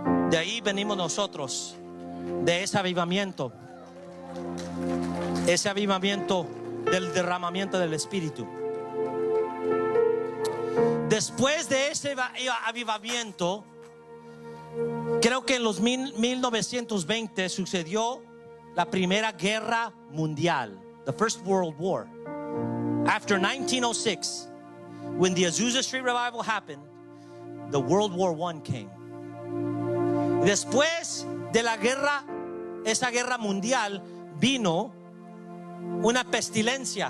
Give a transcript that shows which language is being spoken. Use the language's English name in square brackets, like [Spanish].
[Spanish] De ahí venimos nosotros, de ese avivamiento del derramamiento del Espíritu. Después de ese avivamiento, creo que en los 1920 sucedió la primera guerra mundial, [English] the First World War. After 1906, when the Azusa Street Revival happened, the World War I came. [Spanish] Después de la guerra, esa guerra mundial, vino una pestilencia.